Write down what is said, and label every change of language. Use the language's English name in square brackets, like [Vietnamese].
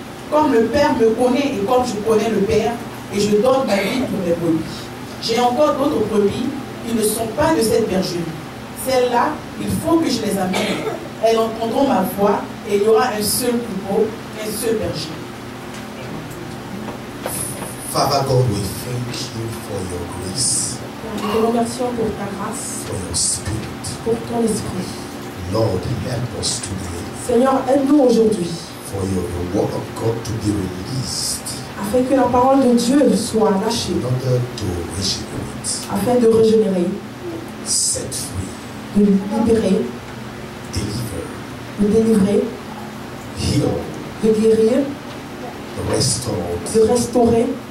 [French] Comme le Père me connaît et comme je connais le Père, et je donne ma vie pour mes brebis. J'ai encore d'autres brebis qui ne sont pas de cette bergerie. Celles-là, il faut que je les amène. Elles entendront ma voix et il y aura un seul troupeau, un seul berger. [English] Father God, we thank you for your grace. [French] Nous te remercions pour ta grâce, [English] for your spirit. [French] pour ton esprit. [English] Lord, help us today. [French] Seigneur, aide-nous aujourd'hui. [English] For the word of God to be released. [French] Afin que la parole de Dieu soit lâchée. [English] In order to regenerate. [French] Afin de régénérer. [English] Set free. [French] De libérer. [English] Deliver. [French] De délivrer. [English] Heal. [French] De guérir. [English] Restore. [French] De restaurer.